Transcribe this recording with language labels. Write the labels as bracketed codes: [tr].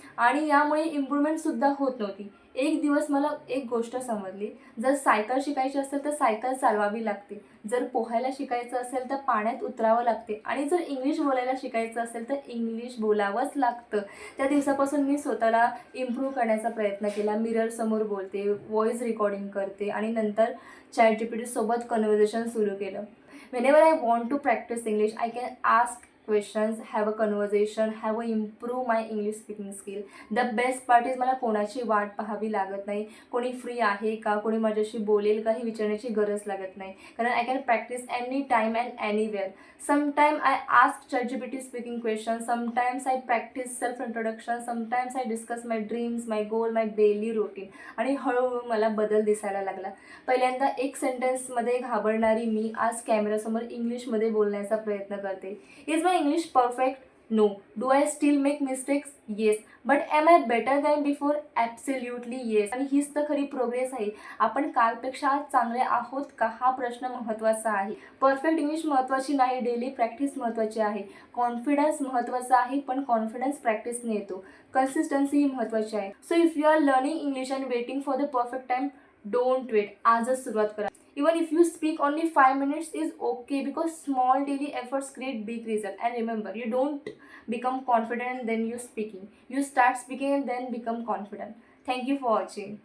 [mr] आणि यामुळे इम्प्रूव्हमेंटसुद्धा होत नव्हती. एक दिवस मला एक गोष्ट समजली, जर सायकल शिकायची असेल तर सायकल चालवावी लागते, जर पोहायला शिकायचं असेल तर पाण्यात उतरावं लागते, आणि जर इंग्लिश बोलायला शिकायचं असेल तर इंग्लिश बोलावंच लागतं. त्या दिवसापासून मी स्वतःला इम्प्रूव्ह करण्याचा प्रयत्न केला. मिररसमोर बोलते, व्हॉईस रेकॉर्डिंग करते आणि नंतर ChatGPT सोबत कन्व्हर्सेशन सुरू केलं. [en] Whenever I want to practice English, I can ask questions, have a conversation, have a improve my English speaking skill. The best part is [mr] मला कोणाची वाट पाहावी लागत नाही. कोणी फ्री आहे का, कोणी माझ्याशी बोलेल का ही विचारण्याची गरज लागत नाही. कारण [en] I can practice any time and anywhere. Sometimes I ask ChatGPT speaking questions, sometimes I practice self introduction, sometimes I discuss my dreams, my goal, my daily routine. [mr] आणि हळूहळू मला बदल दिसायला लागला. पहिल्यांदा एक सेंटेन्समध्ये घाबरणारी मी आज कॅमेरासमोर इंग्लिशमध्ये बोलण्याचा प्रयत्न करते. [en] Is my English perfect? No. Do I still make mistakes? Yes. But am I better than before? Absolutely yes. [mr] आणि हीच तर खरी प्रोग्रेस आहे. आपण कालपेक्षा आज चांगले आहोत का, हा प्रश्न महत्त्वाचा आहे. परफेक्ट इंग्लिश महत्त्वाची नाही, डेली प्रॅक्टिस महत्त्वाची आहे. कॉन्फिडन्स महत्त्वाचा आहे, पण कॉन्फिडन्स प्रॅक्टिसने येतो. कन्सिस्टन्सी ही महत्त्वाची आहे. [en] So if you are learning English and waiting for the perfect time, don't wait. [mr] आजच सुरुवात करा. [en] Even if you speak only 5 minutes is okay, because small daily efforts create big result. And remember, you don't become confident then you speaking. You start speaking and then become confident. Thank you for watching.